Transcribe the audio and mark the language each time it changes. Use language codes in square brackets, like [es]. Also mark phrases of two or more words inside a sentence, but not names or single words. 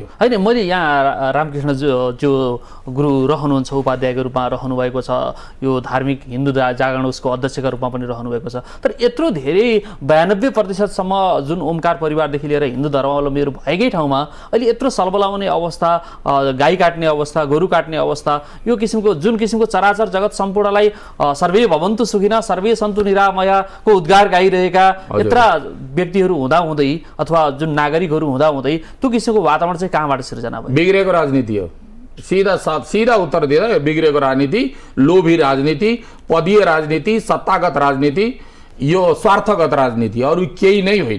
[ne] होइन, मैले यहाँ रामकृष्ण जो गुरु रहनुहुन्छ, उपाध्यायको रूपमा रहनुभएको छ, यो धार्मिक हिन्दू जागरण उसको अध्यक्षका रूपमा पनि रहनुभएको छ। तर यत्रो धेरै 92% जुन ओमकार परिवारदेखि लिएर हिन्दू धर्मावलम्बीहरू भएकै ठाउँमा अहिले यत्रो सलबलाउने अवस्था, गाई काट्ने अवस्था, गोरु काट्ने अवस्था, यो किसिमको जुन किसिमको चराचर जगत सम्पूर्णलाई [sa] सर्वे भवन्तु सुखिना सर्वे सन्तु निरामयको [ne] उद्गार गाइरहेका यत्र व्यक्तिहरू हुँदाहुँदै अथवा जुन नागरिकहरू हुँदाहुँदै त्यो किसिमको वातावरण चाहिँ कहाँबाट सिर्जना भयो? बिग्रेको राजनीति हो। सीधा उत्तर दिएर बिग्रेको राजनीति, लोभी राजनीति, पदीय राजनीति, सत्तागत राजनीति, यो स्वार्थगत राजनीति, अरू केही नै होइन।